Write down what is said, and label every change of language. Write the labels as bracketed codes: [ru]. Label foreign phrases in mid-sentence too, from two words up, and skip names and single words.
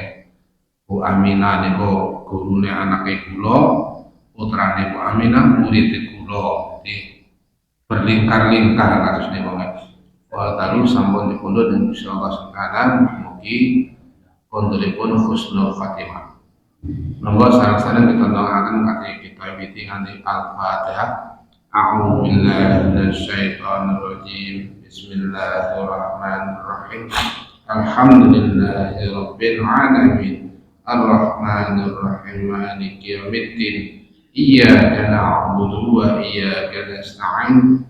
[jv] Bu Aminah nika gurune anake kula, putrane Bu Aminah murid kula. Jadi berlingkar-lingkar kados nika nggih. Walaupun sampun dipundhut [ar] إن شاء الله تعالى [jv] mugi konturipun [ar] حسن الخاتمة. [jv] Monggo sareng-sareng kita doakan kate kita wiwiti nganti Al-Fatihah. [ar] أعوذ بالله من الشيطان الرجيم. بسم الله الرحمن الرحيم. الحمد لله رب العالمين. الرحمن الرحيم. مالك يوم الدين. إياك نعبد وإياك نستعين.